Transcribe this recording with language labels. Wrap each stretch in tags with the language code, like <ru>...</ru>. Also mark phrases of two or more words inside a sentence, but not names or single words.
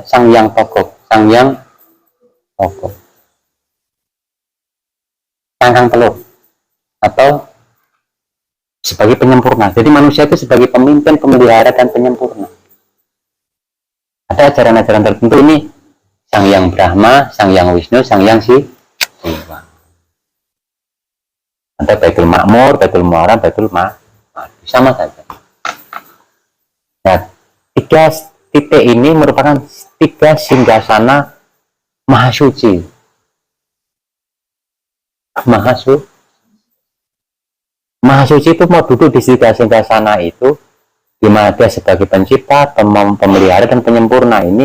<id>Sang Hyang Togok, Sang Hyang Togok. Cangkang telur atau sebagai penyempurna. Jadi manusia itu sebagai pemimpin, pemelihara, dan penyempurna. Ada ajaran-ajaran tertentu ini: Sang Hyang Brahma, Sang Hyang Wisnu, Sang Hyang Siwa. Ada Baitul Makmur, Baitul Muharram, Baitul Ma'adi, sama saja. Nah, 3 titik ini merupakan 3 singgasana Mahasuci. Mahasuci itu mau duduk di singgasana itu, di mana dia sebagai pencipta, pemelihara, dan penyempurna ini.</id>